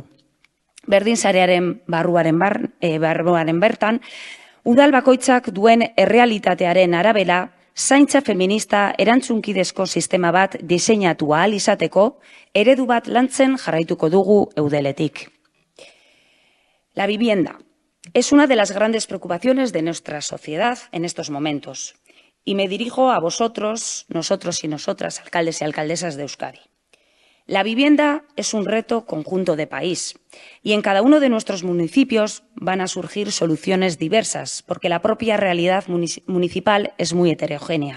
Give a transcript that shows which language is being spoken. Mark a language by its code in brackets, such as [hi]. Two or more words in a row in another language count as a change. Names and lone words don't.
[eu] Berdinsarearen barruaren bertan, udal bakoitzak duen errealitatearen arabera, zaintza feminista erantzunkidezko sistema bat diseinatu ahal izateko, eredu bat lantzen jarraituko dugu eudeletik. [es] La vivienda es una de las grandes preocupaciones de nuestra sociedad en estos momentos. Y me dirijo a vosotros, nosotros y nosotras, alcaldes y alcaldesas de Euskadi. La vivienda es un reto conjunto de país y en cada uno de nuestros municipios van a surgir soluciones diversas porque la propia realidad municipal es muy heterogénea.